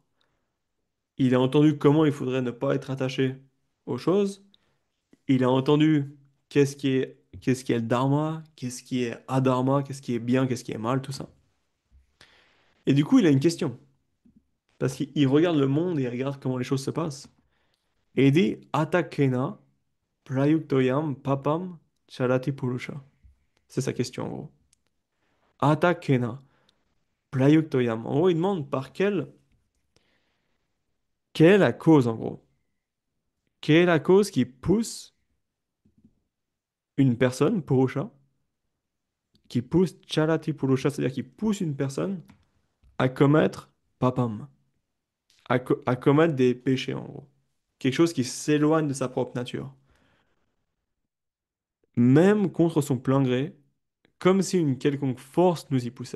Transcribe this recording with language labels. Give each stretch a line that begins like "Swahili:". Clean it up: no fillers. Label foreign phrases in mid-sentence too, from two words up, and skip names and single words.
French: Il a entendu comment il faudrait ne pas être attaché aux choses. Il a entendu qu'est-ce qui est le dharma, qu'est-ce qui est adharma, qu'est-ce qui est bien, qu'est-ce qui est mal, tout ça. Et du coup, il a une question. Parce qu'il regarde le monde et il regarde comment les choses se passent. Et il dit,
Sanskrit: अतकेन प्रयुक्तोयं पापं चरति पुरुष.
French: C'est sa question en gros.
Sanskrit: अतकेन प्रयुक्तोयं.
French: En gros, il demande quelle est la cause en gros. Quelle est la cause qui pousse une personne, purusha, qui pousse
Sanskrit: चरति पुरुष,
French: c'est-à-dire qui pousse une personne à commettre papam, à commettre des péchés en gros. Quelque chose qui s'éloigne de sa propre nature. Même contre son plein gré, comme si une quelconque force nous y poussait.